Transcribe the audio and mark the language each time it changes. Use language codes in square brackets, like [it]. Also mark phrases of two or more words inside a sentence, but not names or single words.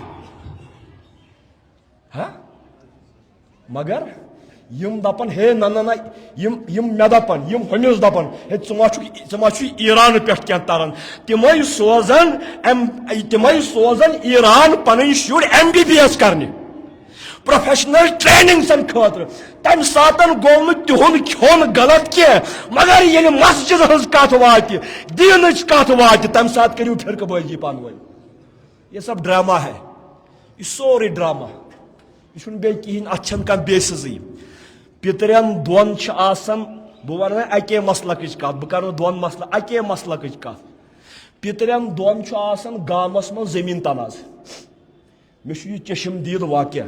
[ks] مگر یم دپان ہے نہ نہ یم مے دپان یم ہُمِس دپان ہے ژٕ ما چھُے ایران پٮ۪ٹھ کینٛہہ تران تِمے سوزان ایران پنٕنۍ شُرۍ MBBS کرنہِ پروفیشنل ٹریننگ خاطرٕ تمہِ ساتن گوٚو نہٕ تِہُنٛد کھیوٚن غلط کینٛہہ مگر ییٚلہِ مسجد ہٕنٛز کتھ واتہِ دیٖنٕچ کتھ واتہِ تمہِ ساتہٕ کٔرِو پھرقہٕ بٲزی پانہٕ ؤنۍ [ur] یہ سب ڈرامہ ہے [ks] یہ سورُے ڈرامہ یہ چھُنہٕ بیٚیہِ کِہیٖنۍ اتھ چھنہٕ کانٛہہ بیسِزٕے پِترٮ۪ن دۄن چھِ آسان بہٕ ونہٕ وۄنۍ اکے مسلکٕچ کتھ بہٕ کرٕ نہٕ دۄن مسلہٕ اکے مسلکٕچ کتھ پِترٮ۪ن دۄن چھُ آسان گامس منٛز زٔمیٖن تنازٕ مےٚ چھُ یہِ چشم دیٖد واقعہ